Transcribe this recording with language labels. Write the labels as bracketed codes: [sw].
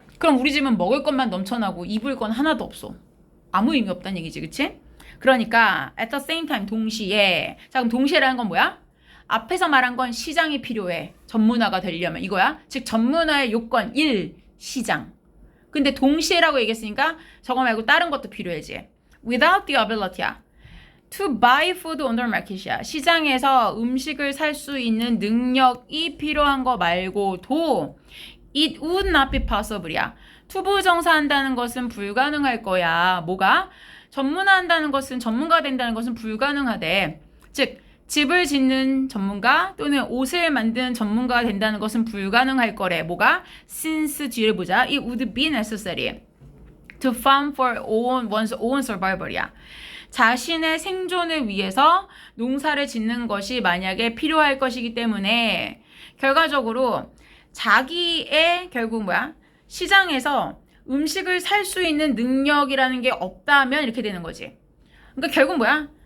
[ko] 그럼 우리 집은 먹을 것만 넘쳐나고 입을 건 하나도 없어. 아무 의미 없다는 얘기지. 그치? 그러니까 [en] at the same time [ko] 동시에 자 그럼 동시에라는 건 뭐야? 앞에서 말한 건 시장이 필요해. 전문화가 되려면 이거야. 즉 전문화의 요건 1. 시장. 근데 동시에라고 얘기했으니까 저거 말고 다른 것도 필요해지. [en] Without the ability야. To buy food on the market이야. [ko] 시장에서 음식을 살 수 있는 능력이 필요한 거 말고도 [en] it would not be possible [ko] 이야. 투부정사한다는 것은 불가능할 거야. 뭐가? 전문화한다는 것은 전문가 된다는 것은 불가능하대. 즉 집을 짓는 전문가 또는 옷을 만드는 전문가가 된다는 것은 불가능할 거래. 뭐가? Since 뒤를 보자. [en] It would be necessary to farm for one's own survival이야. [ko] 자신의 생존을 위해서 농사를 짓는 것이 만약에 필요할 것이기 때문에 결과적으로 자기의 결국 뭐야? 시장에서 음식을 살 수 있는 능력이라는 게 없다면 이렇게 되는 거지. 그러니까 결국 뭐야?